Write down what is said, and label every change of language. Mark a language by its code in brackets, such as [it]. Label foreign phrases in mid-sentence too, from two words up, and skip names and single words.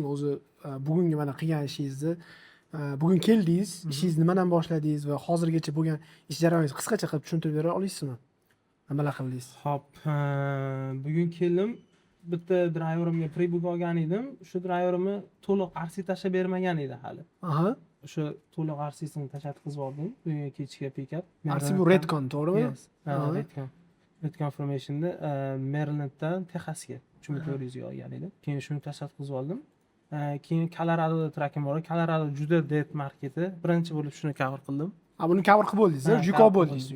[uz] O'zi bugungi mana qilgan ishingizni, bugun keldingiz, ishingizni nimadan boshladingiz va hozirgacha bo'lgan ish jarayoningizni qisqacha qilib tushuntirib bera olasizmi? Nimalar qildingiz? Hop, bugun keldim. Bitta driverimga pre-book olgan edim. Shu driverimni to'liq RC tashlab bermagan edi hali. Aha. O'sha to'liq RC'sini tashlatqizib oldim. Bugun kechga pick-up. RC bu Redcon, to'g'rimi? [en] Yes. Redcon. [uz] Redcon Formationda Marylanddan Texasga 3400 ga olgan edim. Keyin shuni tashlatqizib oldim. Keyin Coloradoda trakim bor. Colorado juda [en] dead marketi. [uz] Birinchi bo'lib shuni cover qildim. Buni cover qilib bo'ldingiz, yuk olib bo'ldingiz.